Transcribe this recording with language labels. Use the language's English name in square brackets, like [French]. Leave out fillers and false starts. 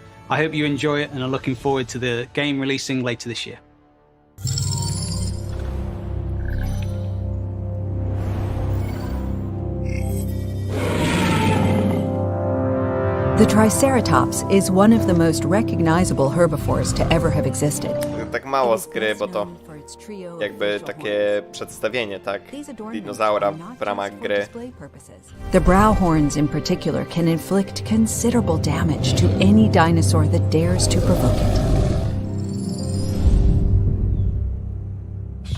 [English] I hope you enjoy it and are looking forward to the game releasing later this year. The Triceratops is one of the most recognizable herbivores to ever have existed. [Polish] Tak mało z gry, bo to jakby takie przedstawienie, tak? Dinozaura w ramach gry. [English] The brow horns in particular can inflict considerable damage to any dinosaur that dares to provoke it.